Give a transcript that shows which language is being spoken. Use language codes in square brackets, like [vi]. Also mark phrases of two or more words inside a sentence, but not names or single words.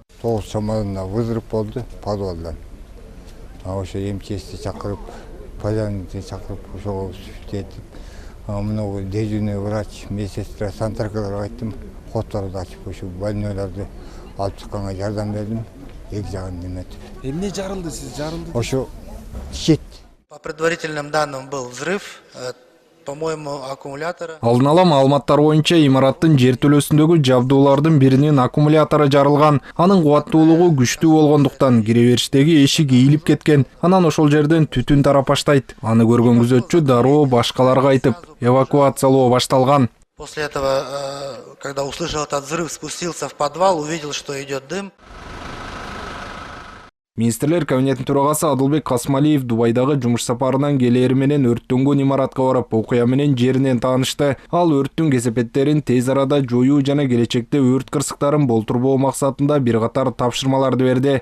[ky] 9 чамасында взрыв болду подвалда. Ошо МЧСти чакырып, поликлиниканы чакырып, ошого сүртетип, мына [ru] дежурный врач, медсестра, [ky] санитаркаларга айттым. Хоттарды ачып, ошо больнойларды алып чыкканга жардам бердим. Эки жагын неметип. Эмне жарылды, сиз жарылды? Ошо щит. [ru] По предварительным данным был взрыв, по-моему, аккумулятора. [ky] Алдын ала маалыматтар боюнча имараттын жертөлөсүндөгү жабдуулардын биринин аккумулятору жарылган. Анын кубаттуулугу күчтүү болгондуктан кире-бериштеги эшик ийилип кеткен. Анан ошол жерден түтүн тарап баштайт. Аны көргөн күзөтчү дароо башкаларга айтып, эвакуациялоо башталган. [ru] После этого, когда услышал этот взрыв, спустился в подвал, увидел, что идет дым. [ky] Министрлер кабинетинин төрагасы Адылбек Касмалиев Дубайдагы жумуш сапарынан келери менен өрттөнгөн имаратка барып, окуя менен жеринен таанышты. Ал өрттүн кесепеттерин тез арада жоюу жана келечекте өрт кырсыктарын болтурбоо максатында бир катар тапшырмаларды берди.